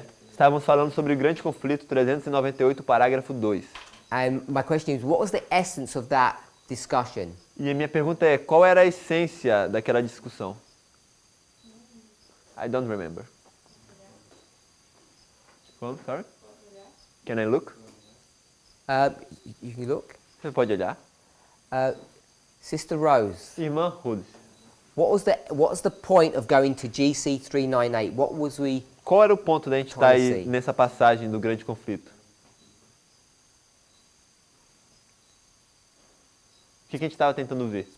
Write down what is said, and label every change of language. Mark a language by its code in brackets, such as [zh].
[pt] Estávamos falando sobre o grande conflito 398, parágrafo 2. [en] And my question is, what was the essence of that discussion? [pt] E a minha pergunta é, qual era a essência daquela discussão? [en] I don't remember. Sorry? Can I look? You can look. [pt] Você pode olhar? [en] Sister Rose, [pt] Irmã Ruth, [en] what was the point of going to GC 398? What was we... [pt] qual era o ponto da gente estar aí [en] Policy. [pt] nessa passagem do grande conflito? O que a gente estava tentando ver?